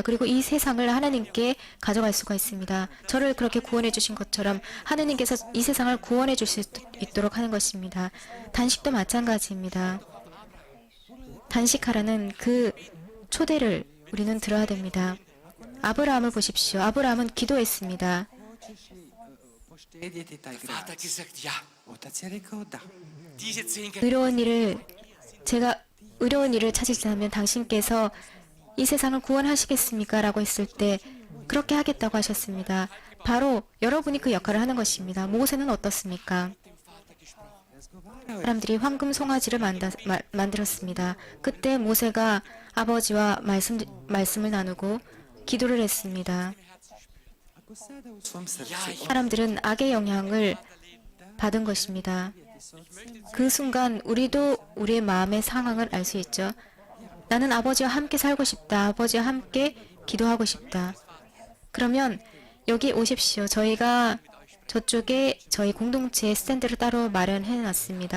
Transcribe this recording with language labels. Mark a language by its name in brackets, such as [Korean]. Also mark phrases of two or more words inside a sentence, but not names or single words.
[Korean] 그리고 이 세상을 하나님께 가져갈 수가 있습니다. 저를 그렇게 구원해 주신 것처럼 하나님께서 이 세상을 구원해 줄 수 있도록 하는 것입니다. 단식도 마찬가지입니다. 단식하라는 그 초대를 우리는 들어야 됩니다. 아브라함을 보십시오. 아브라함은 기도했습니다. [Croatian] Poštedjeti taj Vater grad. [German] hat gesagt, ja, [Croatian] Otac je rekao da. [German] diese 10 [Korean] 의로운 일을 찾으시다면 당신께서 이 세상을 구원하시겠습니까? 라고 했을 때 그렇게 하겠다고 하셨습니다. 바로 여러분이 그 역할을 하는 것입니다. 모세는 어떻습니까? 사람들이 황금 송아지를 만들었습니다. 그때 모세가 아버지와 말씀을 나누고 기도를 했습니다. [Croatian] Ako sada u svom srcu [Korean] 사람들은 악의 영향을 받은 것입니다. 그 순간 우리도 우리의 마음의 상황을 알 수 있죠. 나는 아버지와 함께 살고 싶다. 아버지와 함께 기도하고 싶다. 그러면 여기 오십시오. 저희가 저쪽에 저희 공동체의 스탠드를 따로 마련해 놨습니다.